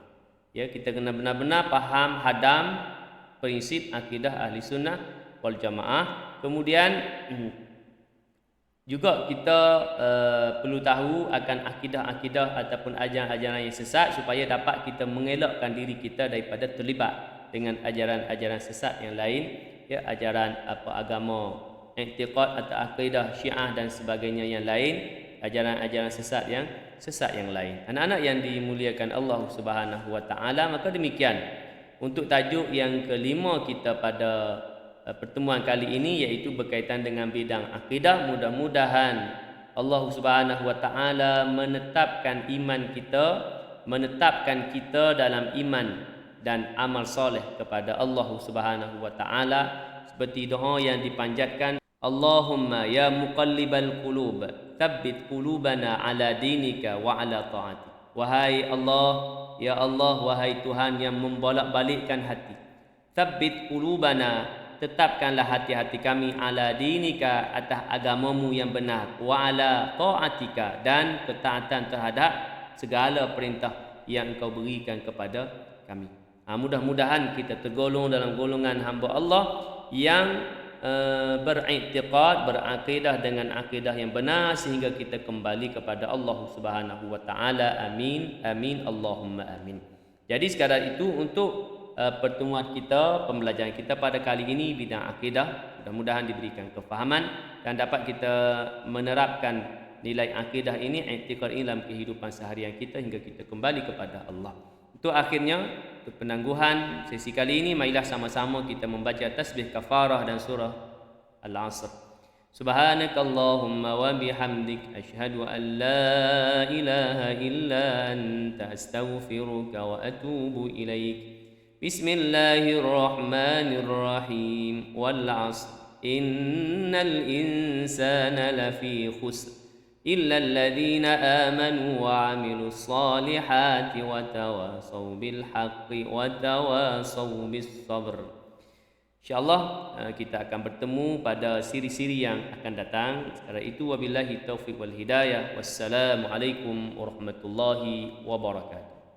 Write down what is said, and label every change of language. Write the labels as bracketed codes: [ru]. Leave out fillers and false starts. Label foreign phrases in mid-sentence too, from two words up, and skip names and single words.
[ms] Ya, kita kena benar-benar faham hadam prinsip akidah Ahli Sunnah wal Jamaah. Kemudian Juga kita perlu tahu akan akidah-akidah ataupun ajaran-ajaran yang sesat supaya dapat kita mengelakkan diri kita daripada terlibat dengan ajaran-ajaran sesat yang lain, ya, ajaran agama, i'tiqad atau akidah Syiah dan sebagainya yang lain, ajaran-ajaran sesat yang lain. Anak-anak yang dimuliakan Allah [ar] سبحانه وتعالى, [ms] maka demikian untuk tajuk yang kelima kita pada pertemuan kali ini, iaitu berkaitan dengan bidang akidah. Mudah-mudahan Allah [ar] سبحانه وتعالى [ms] menetapkan iman kita, menetapkan kita dalam iman dan amal soleh kepada Allah [ar] سبحانه وتعالى, [ms] seperti doa yang dipanjatkan, [ar] اللهم يا مقلب القلوب ثبت قلوبنا على دينك وعلى طاعتك. [ms] Wahai Allah, [ar] يا الله, [ms] wahai Tuhan yang membolak-balikkan hati, [ar] ثبت قلوبنا, [ms] tetapkanlah hati-hati kami, [ar] على دينك, [ms] atas agamamu yang benar, [ar] وعلى طاعتك, [ms] dan ketaatan terhadap segala perintah yang engkau berikan kepada kami. Mudah-mudahan kita tergolong dalam golongan hamba Allah yang beriktiqad, berakidah dengan akidah yang benar, sehingga kita kembali kepada Allah [ar] سبحانه وتعالى. آمين آمين اللهم آمين. [ms] Jadi sekadar itu untuk pertemuan kita, pembelajaran kita pada kali ini bidang akidah. Mudah-mudahan diberikan kefahaman dan dapat kita menerapkan nilai akidah ini, i'tiqad ini dalam kehidupan seharian kita hingga kita kembali kepada Allah. Untuk akhirnya, untuk penangguhan sesi kali ini, marilah sama-sama kita membaca tasbih kafarah dan surah Al-Asr. [ar] سبحانك اللهم وبحمدك، أشهد أن لا إله إلا أنت، أستغفرك وأتوب إليك. بسم الله الرحمن الرحيم. والعصر، إن الإنسان لفي خسر، إلا الذين آمنوا وعملوا الصالحات وتواصوا بالحق وتواصوا بالصبر. [ms] InsyaAllah kita akan bertemu pada siri-siri yang akan datang. Sekarang itu [ar] وبالله التوفيق والهداية. والسلام عليكم ورحمة الله وبركاته.